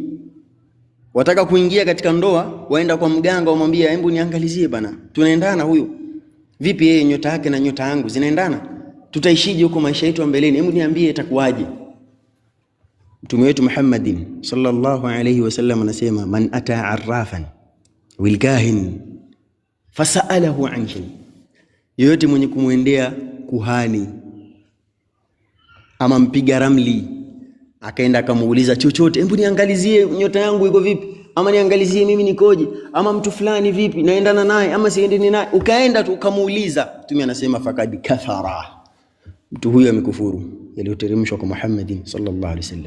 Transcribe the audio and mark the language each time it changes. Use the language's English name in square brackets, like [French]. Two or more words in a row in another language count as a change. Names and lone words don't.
[Swahili] Wataka kuingia katika ndoa, waenda kwa mganga, wamwambie hebu niangalizie bana, tunaendana huyu vipi, yeye nyota yake na nyota yangu zinaendana, tutaishije huko maisha yetu mbeleni, hebu niambie itakuwaje? Mtume wetu Muhammadin [Arabic] صلى الله عليه وسلم [Swahili] anasema, [Arabic] من أتى عرافا والكاهن فسأله عن شيء, [Swahili] yoyote mwenye kumwendea kuhani ama mpiga ramli akaenda akamuuliza chochote, hebu niangalizie nyota yangu iko vipi, ama niangalizie mimi nikoje, ama mtu fulani vipi, naendana naye ama siendeni naye, ukaenda tu ukamuuliza, Mtume anasema [Arabic] فقد كفر, [Swahili] mtu huyo amekufuru yaliyoteremshwa kwa Muhammadin [Arabic] صلى الله عليه وسلم.